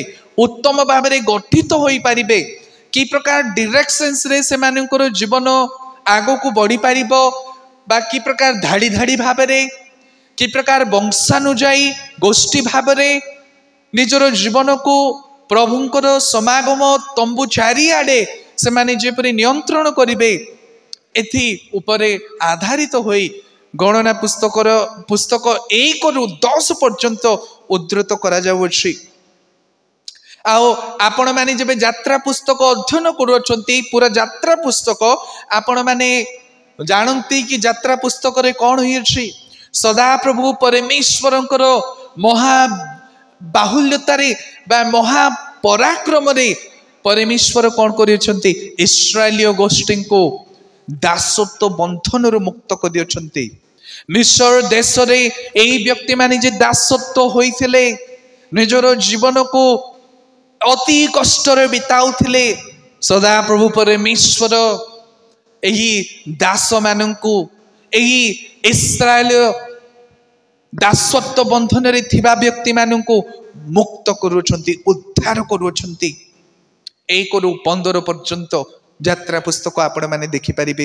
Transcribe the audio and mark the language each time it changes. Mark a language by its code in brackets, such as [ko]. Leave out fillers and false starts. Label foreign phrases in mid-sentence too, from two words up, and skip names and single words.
[or] ଉତ୍ତମ ଭାବରେ ଗଠିତ ହୋଇ ପରିବେ କି ପ୍ରକାର ଡାଇରେକ୍ସନ୍ସ ରେ ସେ ମାନଙ୍କର ଜୀବନ ଆଗୋ କୋ ବଢ଼ି ପାରିବୋ ବା କି ପ୍ରକାର ଧାଡ଼ି ଧାଡ଼ି ଭାବରେ କି ପ୍ରକାର ବଂଶାନୁଯାୟୀ ଗୋଷ୍ଠୀ ଭାବରେ ନିଜର ଜୀବନ କୋ ପ୍ରଭୁଙ୍କର ସମାଗମ ତମ୍ବୁ ଚାରିଆଡେ ସେ ମାନେ ଯେପରି ନିୟନ୍ତ୍ରଣ କରିବେ ଏଥି ଉପରେ ଆଧାରିତ ହୋଇ ଗଣନା ପୁସ୍ତକ 1 ରୁ 10 ପର୍ଯ୍ୟନ୍ତ ଉଦ୍ଧୃତ କରା ଯାଉଛି। ଆଓ ଆପଣ ମାନେ ଯେବେ ଯାତ୍ରା ପୁସ୍ତକ ଅଧ୍ୟୟନ କରୁଛନ୍ତି ପୂରା ଯାତ୍ରା ପୁସ୍ତକ ଆପଣ ମାନେ ଜାଣନ୍ତି କି ଯାତ୍ରା ପୁସ୍ତକ ରେ କୋନ ହୋଇଛି ସଦା ପ୍ରଭୁ ପରମେଶ୍ୱରଙ୍କର ମହା ବାହୁଲ୍ୟତା ରେ ବା ମହା ପରାକ୍ରମ ରେ ପରମେଶ୍ୱର କୋନ କରିଛନ୍ତି ଇସ୍ରାଏଲୀୟ ଗୋଷ୍ଠୀ କୋ ଦାସତ୍ୱ ବନ୍ଧନ ରୁ ମୁକ୍ତ କରିଛନ୍ତି। ମିସ୍ର ଦେଶ ରେ ଏଇ ବ୍ୟକ୍ତି ମାନେ ଯେ ଦାସତ୍ୱ ହୋଇଥିଲେ ନିଜର ଜୀବନ କୋ ଅତି କଷ୍ଟ ରେ ବିତାଉଥିଲେ ସଦା ପ୍ରଭୁ ପରମେଶ୍ୱର ଏହି ଦାସ ମାନଙ୍କୁ ଏହି ଇସ୍ରାଏଲ ଦାସତ୍ୱ ବନ୍ଧନ ରେ ଥିବା ବ୍ୟକ୍ତି ମାନଙ୍କୁ ମୁକ୍ତ କରୁଛନ୍ତି ଉଦ୍ଧାର କରୁଛନ୍ତି। 1 ରୁ 15 ପର୍ଯ୍ୟନ୍ତ ଯାତ୍ରା ପୁସ୍ତକ ଆପଣ ମାନେ ଦେଖି ପରିବେ।